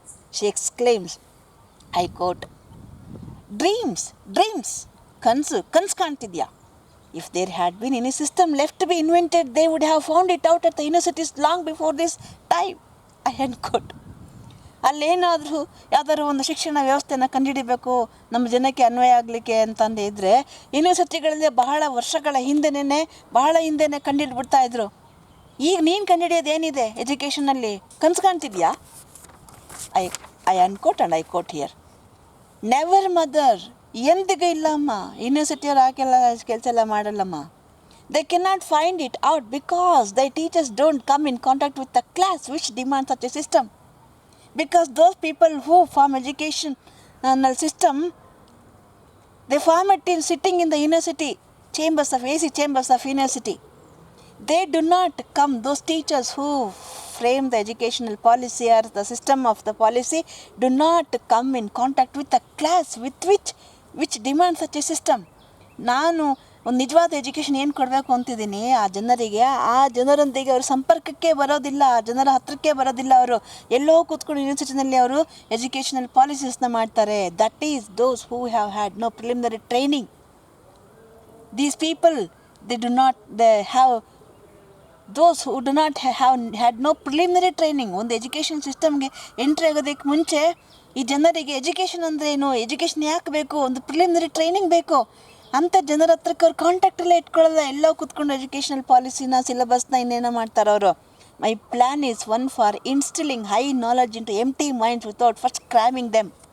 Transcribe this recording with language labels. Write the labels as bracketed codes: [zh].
[en] She exclaims, I quote, dreams, [kn] ಕನಸು ಕಾಣ್ತಿದ್ಯಾ? [en] If there had been any system left to be invented, they would have found it out at the universities long before this time. I end quote. [kn] ಯಾವ್ದಾದ್ರು ಒಂದು ಶಿಕ್ಷಣ ವ್ಯವಸ್ಥೆನ ಕಂಡುಹಿಡಿಬೇಕು ನಮ್ಮ ಜನಕ್ಕೆ ಅನ್ವಯ ಆಗಲಿಕ್ಕೆ ಅಂತಂದು ಇದ್ದರೆ ಯೂನಿವರ್ಸಿಟಿಗಳಲ್ಲಿ ಬಹಳ ವರ್ಷಗಳ ಹಿಂದೆನೇ ಕಂಡುಹಿಡ್ಬಿಡ್ತಾ ಇದ್ರು. ಈಗ ನೀನು ಕಂಡುಹಿಡಿಯೋದು ಏನಿದೆ ಎಜುಕೇಷನಲ್ಲಿ? ಕನಸು ಕಾಣ್ತಿದ್ಯಾ? [en] I unquote and I quote here. Never mother, [kn] ಎಂದಿಗೂ ಇಲ್ಲಮ್ಮ. ಯೂನಿವರ್ಸಿಟಿಯವ್ರು ಹಾಗೆಲ್ಲ ಕೆಲಸ ಎಲ್ಲ ಮಾಡಲ್ಲಮ್ಮ. [en] They cannot find it out because their teachers don't come in contact with the class which demands such a system. Because those people who form educational system, they form it in sitting in the university chambers of AC chambers of university. They do not come, those teachers who frame the educational policy or the system of the policy do not come in contact with the class with which demands such a system. [kn] ನಾನು ಒಂದು ನಿಜವಾದ education ಏನು ಕೊಡಬೇಕು ಅಂತಿದ್ದೀನಿ ಆ ಜನರಿಗೆ, ಆ ಜನರೊಂದಿಗೆ ಅವರು ಸಂಪರ್ಕಕ್ಕೆ ಬರೋದಿಲ್ಲ, ಆ ಜನರ ಹತ್ರಕ್ಕೆ ಬರೋದಿಲ್ಲ. ಅವರು ಎಲ್ಲೋ ಕೂತ್ಕೊಂಡು ಯೂನಿವರ್ಸಿಟಿನಲ್ಲಿ ಅವರು ಎಜುಕೇಷನಲ್ ಪಾಲಿಸೀಸ್ನ ಮಾಡ್ತಾರೆ. [en] That is those who have had no preliminary training. These people they have those who do not have had no preliminary training. [kn] ಒಂದು ಎಜುಕೇಷನ್ ಸಿಸ್ಟಮ್ಗೆ ಎಂಟ್ರಿ ಆಗೋದಕ್ಕೆ ಮುಂಚೆ ಈ ಜನರಿಗೆ ಎಜುಕೇಷನ್ ಅಂದರೆ ಏನು, ಎಜುಕೇಷನ್ ಯಾಕೆ ಬೇಕು, ಒಂದು ಪ್ರಿಲಿಮಿನರಿ ಟ್ರೈನಿಂಗ್ ಬೇಕು ಅಂಥ ಜನರ ಹತ್ರಕ್ಕೆ ಅವ್ರು ಕಾಂಟ್ಯಾಕ್ಟಲ್ಲೇ ಇಟ್ಕೊಳ್ಳೋದ. ಎಲ್ಲೋ ಕೂತ್ಕೊಂಡು ಎಜುಕೇಷನಲ್ ಪಾಲಿಸಿನ ಸಿಲೆಬಸ್ನ ಇನ್ನೇನೋ ಮಾಡ್ತಾರೆ ಅವರು. [en] My plan is one for instilling high knowledge into empty minds without first cramming them.